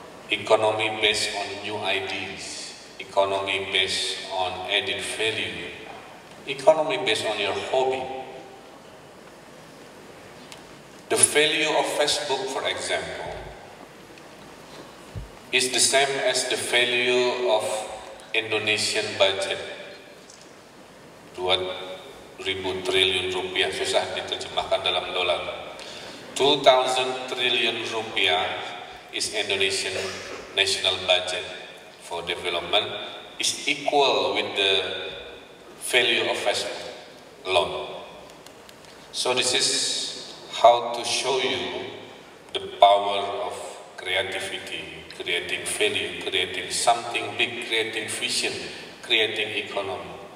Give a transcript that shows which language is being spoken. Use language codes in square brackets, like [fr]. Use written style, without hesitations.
[en] Economy based on new ideas, economy based on added value, economy based on your hobby. The value of Facebook, for example, is the same as the value of Indonesian budget. [id] 2.000 triliun rupiah, susah diterjemahkan dalam dolar. [en] 2,000 [id] triliun rupiah [en] is Indonesian national budget for development, is equal with the value of Facebook alone. So this is how to show you the power of creativity, creating value, creating something big, creating vision, creating economy.